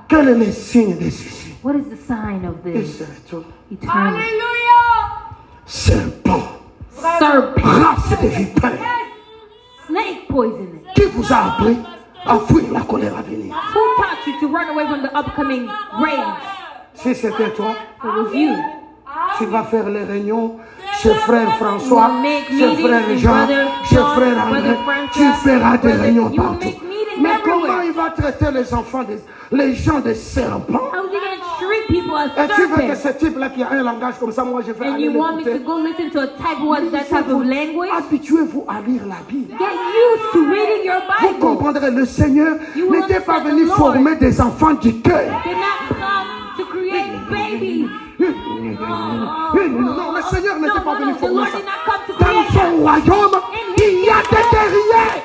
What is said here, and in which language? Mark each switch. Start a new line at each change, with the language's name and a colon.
French: Quel est le signe de ceci?
English: What is the sign of
French: Il
English: this?
French: se retourne.
English: He turns. Hallelujah.
French: Serpent,
English: Serpent.
French: race de vipères,
English: Snake poisoning.
French: qui vous a appris à fuir la colère à venir?
English: Who taught you to run away from the upcoming rage?
French: Si c'était toi,
English: It was you.
French: tu vas faire les réunions chez frère François,
English: You will make
French: chez
English: meetings
French: frère
English: with
French: Jean,
English: brother
French: chez
English: John,
French: frère André.
English: brother
French: Tu
English: François,
French: feras des
English: brother-
French: réunions
English: you will
French: partout.
English: make meetings
French: Mais
English: everywhere.
French: comment il va traiter les enfants, les gens des serpents?
English: How is he going to treat people as
French: Et tu veux que
English: serpents?
French: ce type-là qui a un langage comme ça, moi je vais
English: And
French: aller
English: you want me to
French: l'écouter.
English: go listen to a type who has that type of language?
French: Habituez-vous à lire la Bible.
English: Get used to reading your
French: Vous
English: Bible.
French: comprendrez, le Seigneur
English: You will
French: n'était pas
English: understand
French: venu
English: the Lord.
French: former des enfants du cœur.
English: Did not come to create babies.
French: Non, le Seigneur n'était pas venu
English: The
French: former
English: Lord
French: ça.
English: did not come to
French: Dans
English: create
French: son royaume, il y a des guerriers.